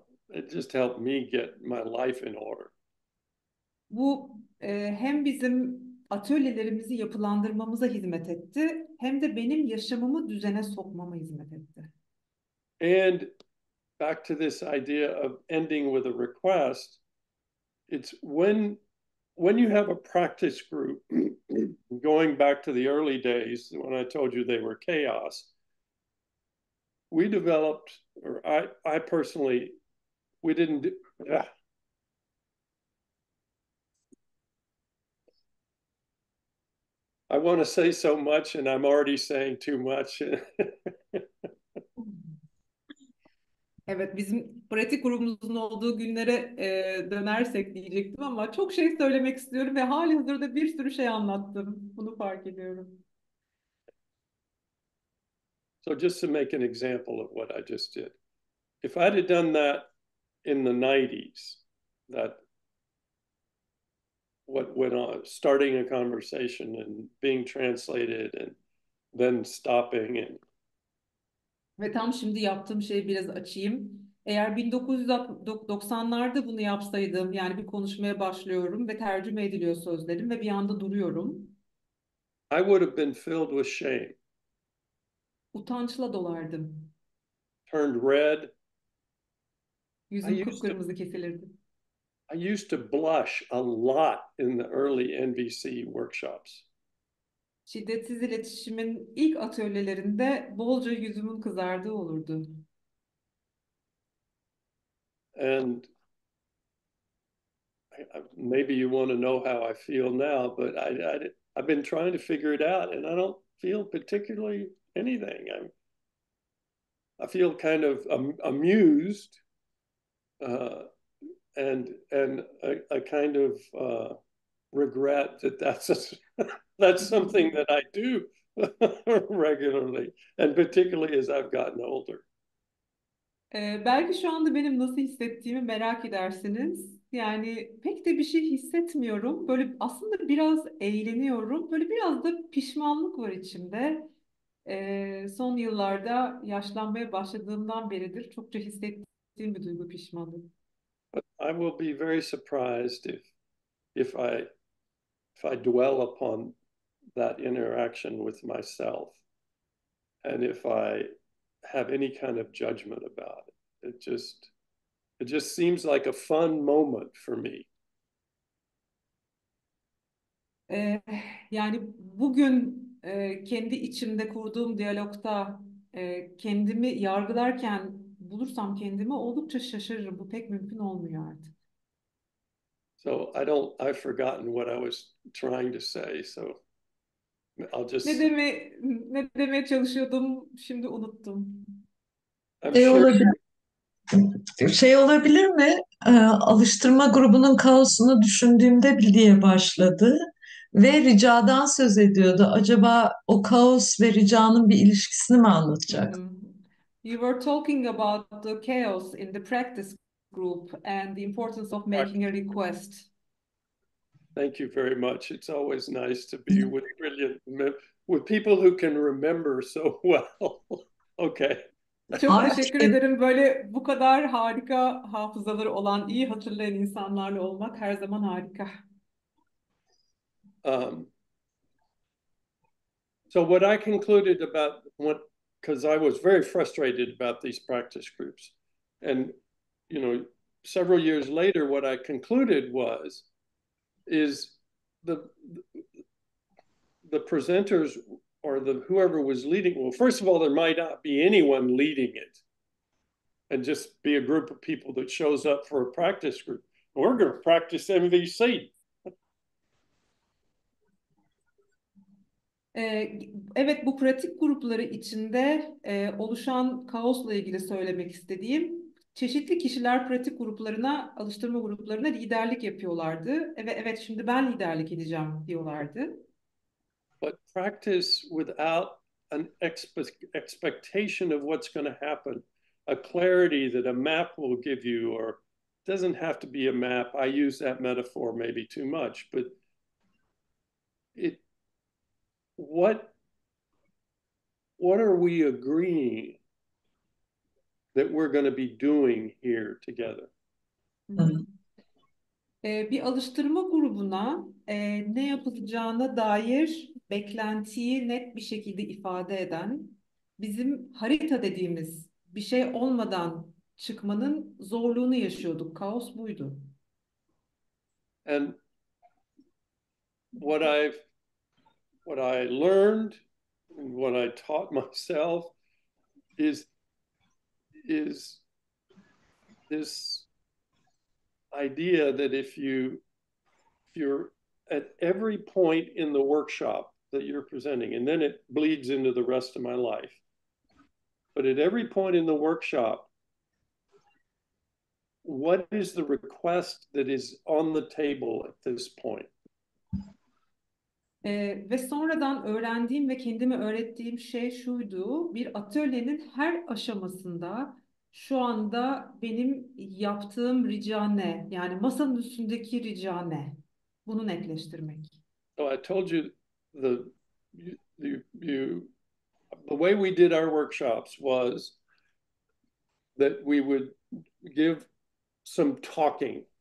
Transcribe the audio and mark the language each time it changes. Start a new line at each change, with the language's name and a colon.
English: It just helped me get my life in order.
Turkish: Bu hem bizim atölyelerimizi yapılandırmamıza hizmet etti, hem de benim yaşamımı düzene sokmama hizmet etti.
English: And back to this idea of ending with a request, it's when you have a practice group, going back to the early days when I told you they were chaos, we developed, or I personally, we didn't do, I want to say so much and I'm already saying too much.
Turkish: Evet, bizim pratik grubumuzun olduğu günlere dönersek diyecektim ama çok şey söylemek istiyorum ve halihazırda bir sürü şey anlattım. Bunu fark ediyorum.
English: So just to make an example of what I just did, if I'd have done that in the 90s, what went on, starting a conversation and being translated and then stopping and
Turkish: Ve tam şimdi yaptığım şeyi biraz açayım. Eğer 1990'larda bunu yapsaydım, yani bir konuşmaya başlıyorum ve tercüme ediliyor sözlerim ve bir anda duruyorum,
English: I would have been filled with shame,
Turkish: utançla dolardım.
English: turned red.
Turkish: Yüzüm kıpkırmızı kesilirdi.
English: I used to blush a lot in the early NVC workshops.
Turkish: Şiddetsiz iletişimin ilk atölyelerinde bolca yüzümün kızardığı olurdu.
English: And maybe you want to know how I feel now, but I've been trying to figure it out, and I don't feel particularly anything. I feel kind of amused, and a kind of regret that that's something that I do regularly, and particularly as I've gotten older.
Turkish: Belki şu anda benim nasıl hissettiğimi merak edersiniz. Yani pek de bir şey hissetmiyorum. Böyle aslında biraz eğleniyorum. Böyle biraz da pişmanlık var içimde. Son yıllarda yaşlanmaya başladığımdan beridir çokça hissettiğim bir duygu pişmanlık.
English: But I will be very surprised if I dwell upon that interaction with myself, and if I have any kind of judgment about it. It just seems like a fun moment for me.
Turkish: Yani bugün kendi içimde kurduğum diyalogta kendimi yargılarken bulursam kendimi oldukça şaşırırım. Bu pek mümkün olmuyor artık.
English: So I've forgotten what I was trying to say. So I'll just
Turkish: Ne demeye çalışıyordum, şimdi unuttum.
English: I'm
Turkish: Şey
English: sure
Turkish: olabilir, şey olabilir mi? Alıştırma grubunun kaosunu düşündüğümde diye başladı ve ricadan söz ediyordu. Acaba o kaos ve ricanın bir ilişkisini mi anlatacak?
English: You were talking about the chaos in the practice group and the importance of making a request. thank you very much. It's always nice to be with people who can remember so well. Okay.
Turkish: Çok Ay, teşekkür ederim. Böyle bu kadar harika hafızaları olan, iyi hatırlayan insanlarla olmak her zaman harika.
English: So what I concluded because I was very frustrated about these practice groups, and several years later, what I concluded is the presenters or whoever was leading. Well, first of all, there might not be anyone leading it, and just be a group of people that shows up for a practice group. We're going to practice MVC.
Turkish: Evet, bu pratik grupları içinde oluşan kaosla ilgili söylemek istediğim, çeşitli kişiler pratik gruplarına, alıştırma gruplarına liderlik yapıyorlardı. Evet, şimdi ben liderlik edeceğim diyorlardı.
English: But practice without an expectation of what's going to happen, a clarity that a map will give you, or it doesn't have to be a map. I use that metaphor maybe too much, but what are we agreeing that we're going to be doing here together?
Turkish: Bir alıştırma grubuna ne yapılacağına dair beklentiyi net bir şekilde ifade eden, bizim harita dediğimiz bir şey olmadan çıkmanın zorluğunu yaşıyorduk. Kaos buydu.
English: And what I learned and what I taught myself is this idea that if you're at every point in the workshop that you're presenting, and then it bleeds into the rest of my life, but at every point in the workshop, what is the request that is on the table at this point?
Turkish: Ve sonradan öğrendiğim ve kendime öğrettiğim şey şuydu: bir atölyenin her aşamasında şu anda benim yaptığım rica ne? Yani masanın üstündeki rica ne? Bunu netleştirmek.
English: So I told you the the way we did our workshops was that we would give some talking.